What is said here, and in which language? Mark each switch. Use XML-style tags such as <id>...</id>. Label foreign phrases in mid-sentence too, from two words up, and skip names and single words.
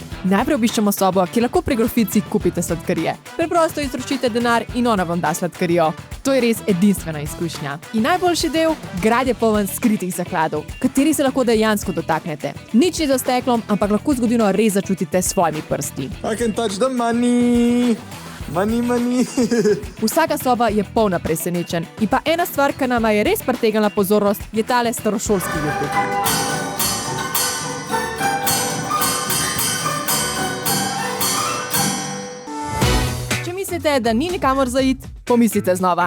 <sl>Najprej obiščemo sobo, ki lahko pri grofici kupite sladkarije. Preprosto izročite denar in ona vam da sladkarijo. To je res edinstvena izkušnja. In najboljši del, grad je poln skritih zakladov, kateri se lahko dejansko dotaknete. Nič ni za steklom, ampak lahko zgodovino res začutite s svojimi prsti.</sl> <en>I can touch the money. Money.</en> <sl>Vsaka soba je polna presenečenj. In pa ena stvar, ki nama je res pritegnila pozornost, je tale starošolski jurtik. Če mislite, da ni nikamor za iti, pomislite znova.</sl>